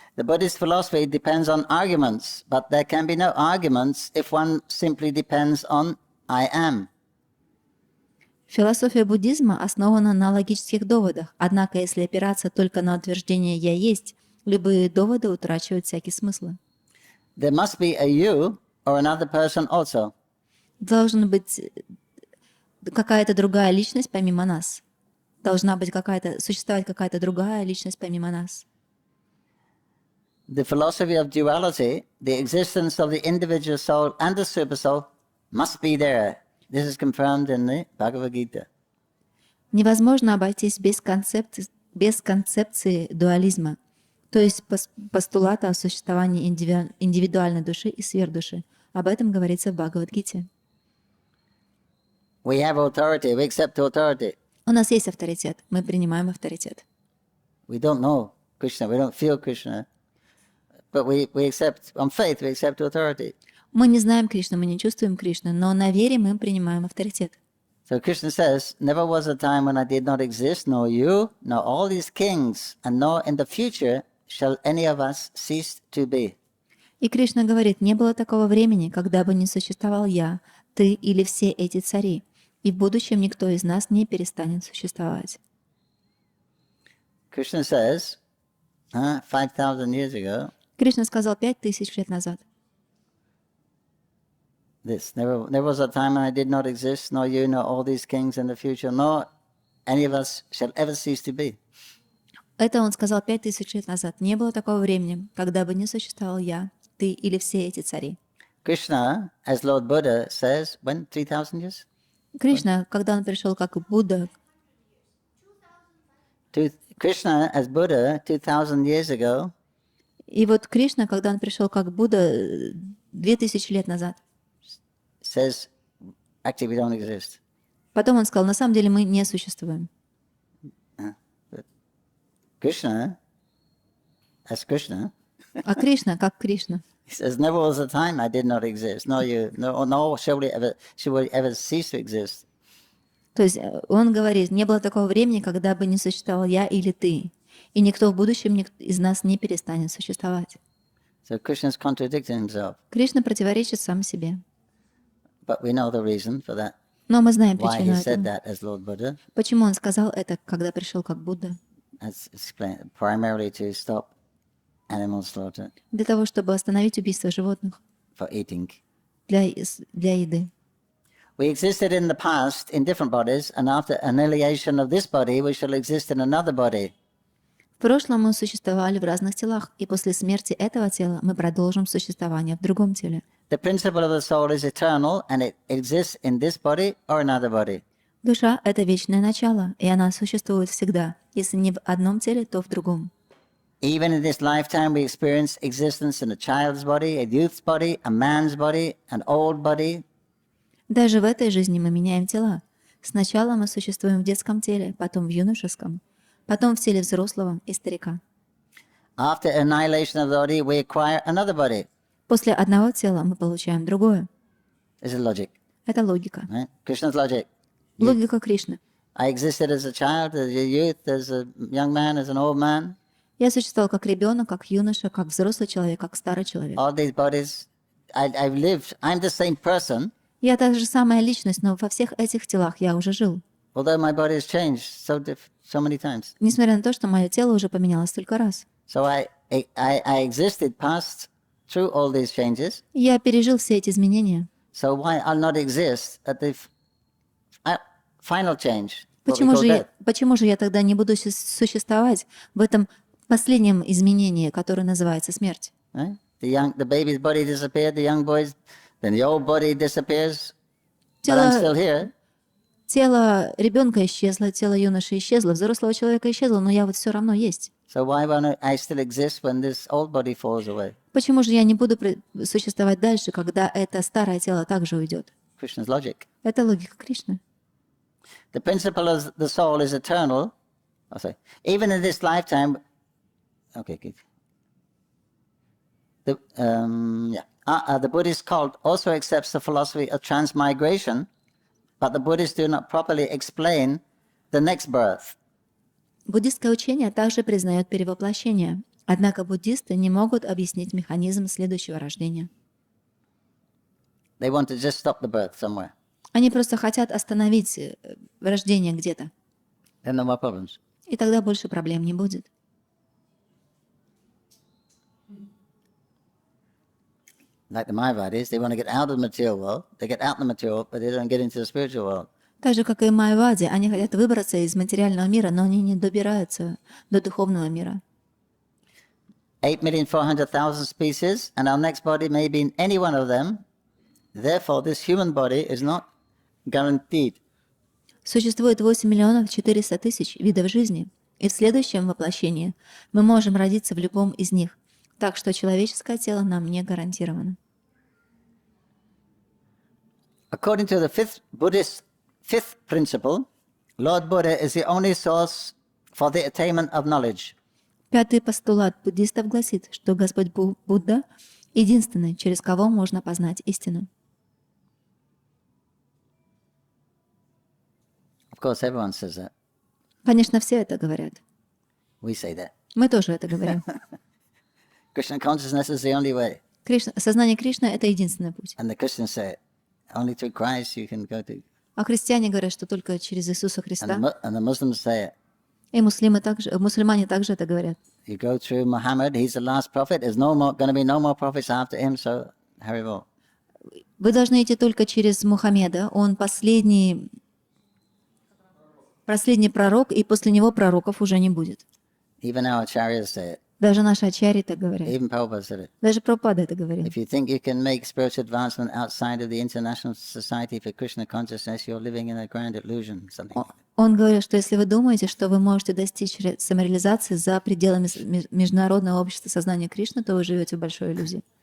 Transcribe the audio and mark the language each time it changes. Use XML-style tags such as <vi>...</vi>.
<en>The Buddhist philosophy depends on arguments, but there can be no arguments if one simply depends on I am.</en> <ru>Философия буддизма основана на логических доводах, однако если опираться только на утверждение «я есть», любые доводы утрачивают всякий смысл.</ru> <en>There must be a you or another person also.</en> <ru>Должна быть какая-то другая личность помимо нас. Должна быть существовать какая-то другая личность помимо нас.</ru> <en>The philosophy of duality, the existence of the individual soul and the supersoul, must be there. This is confirmed in the Bhagavad Gita.</en> <ru>Невозможно обойтись без концепции дуализма, то есть постулата о существовании индивидуальной души и сверхдуши. Об этом говорится в Бхагавад-гите.</ru> <en>We have authority, we accept authority.</en> <ru>У нас есть авторитет, мы принимаем авторитет.</ru> <en>We don't know Krishna, we don't feel Krishna, but we accept, on faith, we accept authority.</en> <ru>Мы не знаем Кришну, мы не чувствуем Кришну, но на вере мы принимаем авторитет.</ru> <en>So Krishna says, never was a time when I did not exist, nor you, nor all these kings, and nor in the future shall any of us cease to be.</en> <ru>И Кришна говорит, не было такого времени, когда бы не существовал я, ты или все эти цари, и в будущем никто из нас не перестанет существовать.</ru> <en>Krishna says, 5,000 years ago,</en> <ru>Кришна сказал 5000 лет назад.</ru> <en>this. There was a time when I did not exist, nor you, nor all these kings in the future, nor any of us shall ever cease to be.</en> <ru>Это он сказал 5000 лет назад. Не было такого времени, когда бы не существовал я, ты или все эти цари.</ru> <en>Krishna, as Lord Buddha says, when 3,000 years?</en> <ru>Кришна, когда он пришел как Будда,</ru> <en>Krishna, as Buddha, 2,000 years ago,</en> <ru>и вот Кришна, когда он пришел как Будда 2000 лет назад,</ru> <en>says, actually, we don't exist.</en> <ru>потом он сказал, на самом деле мы не существуем.</ru> <en>Krishna, as Krishna,</en> <ru>А Кришна, как Кришна,</ru> <en>he says, never was a time I did not exist, nor you, nor shall we ever cease to exist.</en> <ru>то есть он говорит, не было такого времени, когда бы не существовал я или ты, и никто в будущем из нас не перестанет существовать.</ru> <en>So Krishna's contradicting himself.</en> <ru>Кришна противоречит сам себе.</ru> <en>But we know the reason for that,</en> <ru>Но мы знаем</ru> <en>why</en> <ru>причину</ru> <en>he said</en> <ru>этому.</ru> <en>that as Lord Buddha.</en> <ru>Почему он сказал это, когда пришел как Будда?</ru> <en>That's explained primarily to stop animal slaughter</en> <ru>Для того, чтобы остановить убийство животных</ru> <en>for eating.</en> <ru>для еды.</ru> <en>We existed in the past in different bodies, and after annihilation of this body, we shall exist in another body.</en> <ru>В прошлом мы существовали в разных телах, и после смерти этого тела мы продолжим существование в другом теле.</ru> <en>The principle of the soul is eternal, and it exists in this body or another body.</en> <ru>Душа — это вечное начало, и она существует всегда. Если не в одном теле, то в другом.</ru> <en>Even in this lifetime, we experience existence in a child's body, a youth's body, a man's body, an old body.</en> <ru>Даже в этой жизни мы меняем тела. Сначала мы существуем в детском теле, потом в юношеском, потом в теле взрослого и старика.</ru> <en>After annihilation of the body, we acquire another body.</en> <ru>После одного тела мы получаем другое.</ru> <en>This is logic,</en> <ru>Это логика.</ru> <en>right? Krishna's logic.</en> <ru>Логика Кришны.</ru> <en>I existed as a child, as a youth, as a young man, as an old man.</en> <ru>Я существовал как ребенок, как юноша, как взрослый человек, как старый человек.</ru> <en>All these bodies, I've lived. I'm the same person,</en> <ru>Я та же самая личность, но во всех этих телах я уже жил.</ru> <en>although my body has changed so many times.</en> <ru>Несмотря на то, что мое тело уже поменялось столько раз.</ru> <en>So I existed, passed through all these changes.</en> <ru>Я пережил все эти изменения.</ru> <en>So why I'll not exist at the final change? what we</en> <ru>Почему</ru> <en>call death?</en> <ru>почему же я тогда не буду существовать в этом последнем изменении, которое называется смерть?</ru> <en>Right? The baby's body disappeared, the young boy's, then the old body disappears, but I'm still here.</en> <ru>Тело ребенка исчезло, тело юноши исчезло, взрослого человека исчезло, но я вот все равно есть.</ru> <en>So why won't I still exist when this old body falls away?</en> <ru>Почему же я не буду существовать дальше, когда это старое тело также уйдет?</ru> <en>Krishna's logic.</en> <ru>Это логика Кришны.</ru> <en>The principle of the soul is eternal. Oh, sorry. Even in this lifetime. Okay, good. The Buddhist cult also accepts the philosophy of transmigration, but the Buddhists do not properly explain the next birth.</en> <ru>Буддистское учение также признает перевоплощение, однако буддисты не могут объяснить механизм следующего рождения.</ru> <en>They want to just stop the birth somewhere.</en> <ru>Они просто хотят остановить рождение где-то,</ru> <en>Then no more problems.</en> <ru>и тогда больше проблем не будет.</ru> <en>Like the Mayavadis, they want to get out of the material world. They get out of the material world, but they don't get into the spiritual world.</en> <ru>Так же, как и майявади, они хотят выбраться из материального мира, но они не добираются до духовного мира.</ru> <en>8,400,000 species, and our next body may be in any one of them. Therefore, this human body is not guaranteed.</en> <ru>Существует 8 400 000 видов жизни, и в следующем воплощении мы можем родиться в любом из них, так что человеческое тело нам не гарантировано.</ru> <en>According to the fifth principle, Lord Buddha is the only source for the attainment of knowledge.</en> <ru>Пятый постулат буддистов гласит, что Господь Будда — единственный, через кого можно познать истину.</ru> <en>Of course, everyone says that.</en> <ru>Конечно, все это говорят.</ru> <en>We say that.</en> <ru>Мы тоже это говорим.</ru> <en>Krishna consciousness is the only way.</en> <ru>Сознание Кришны — это единственный путь.</ru> <en>And the Christians say, only through Christ you can go to.</en> <ru>А христиане говорят, что только через Иисуса Христа.</ru> <en>And the Muslims say,</en> <ru>И мусульмане также это говорят.</ru> <en>you go through Muhammad, he's the last prophet, there's going to be no more prophets after him, so Haribol.</en> <ru>Вы должны идти только через Мухаммеда. Он последний пророк, и после него пророков уже не будет.</ru> <en>Even our acharyas say it.</en> <ru>Даже наши ачарьи так говорят.</ru> <en>Even Prabhupada said it.</en> <ru>Даже Прабхупада это говорил.</ru> <en>If you think you can make spiritual advancement outside of the International Society for Krishna Consciousness, you're living in a grand illusion. Something like that.</en> <ru>Он говорил, что если вы думаете, что вы можете достичь самореализации за пределами Международного общества сознания Кришны, то вы живете в большой иллюзии.</ru>